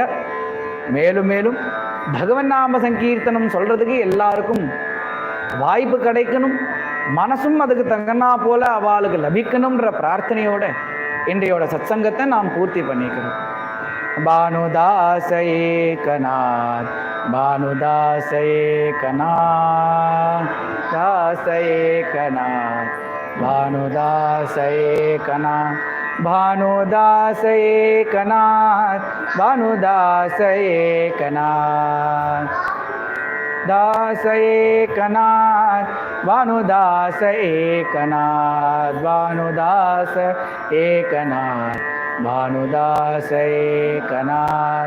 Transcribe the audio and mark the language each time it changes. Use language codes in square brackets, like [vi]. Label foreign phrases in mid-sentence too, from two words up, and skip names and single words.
[ta] மேலும் மேலும் பகவன் நாம சங்கீர்த்தனம் சொல்றதுக்கு எல்லாருக்கும் வாய்ப்பு கிடைக்கணும், மனசும் அதுக்கு தங்கனா போல அவளுக்கு லபிக்கணும்ன்ற பிரார்த்தனையோட இன்றையோட சத்சங்கத்தை நாம் பூர்த்தி பண்ணிக்கிறோம். பானுதாச ஏகநாத், பானுதாச ஏகநாத், தாச ஏகநாத், பானுதாச ஏகநாத், भानुदास एकनाथ भानुदास एकनाथ दास एकनाथ भानुदास एकनाथ भानुदास एकनाथ भानुदास एकनाथ